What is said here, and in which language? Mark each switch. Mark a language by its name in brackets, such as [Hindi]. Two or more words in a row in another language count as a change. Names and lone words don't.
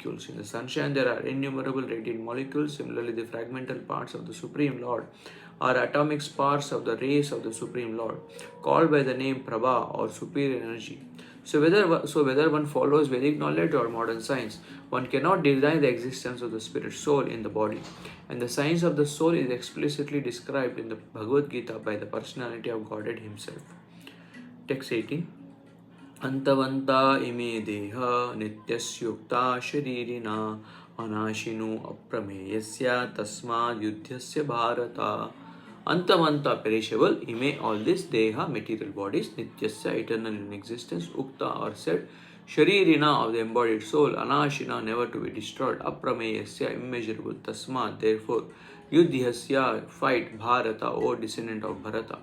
[English] In the sunshine, there are innumerable radiant molecules. Similarly, the fragmental parts of the Supreme Lord are atomic sparks of the rays of the Supreme Lord, called by the name Prabha or superior energy. So whether one follows Vedic knowledge or modern science, one cannot deny the existence of the spirit soul in the body. And the science of the soul is explicitly described in the Bhagavad Gita by the personality of Godhead himself. Text 18. [Sanskrit] ಅಂತವಂತ ಇಮೆ ದೇಹ ನಿತ್ಯಸ್ಯುಕ್ತ ಶರೀರಿಣ ಅನಾಶಿನು ಅಪ್ರಮೇಯಸ್ಯ ತಸ್ಮಾದ್ ಯುದ್ಧಸ್ಯ ಭಾರತ. [English] Antavanta perishable, ime all this deha material bodies, nityasya eternal in existence, ukta or said, sharirina of the embodied soul, anashina never to be destroyed, aprameyasya immeasurable, tasmat therefore, yudhyasya fight, bharata or descendant of Bharata.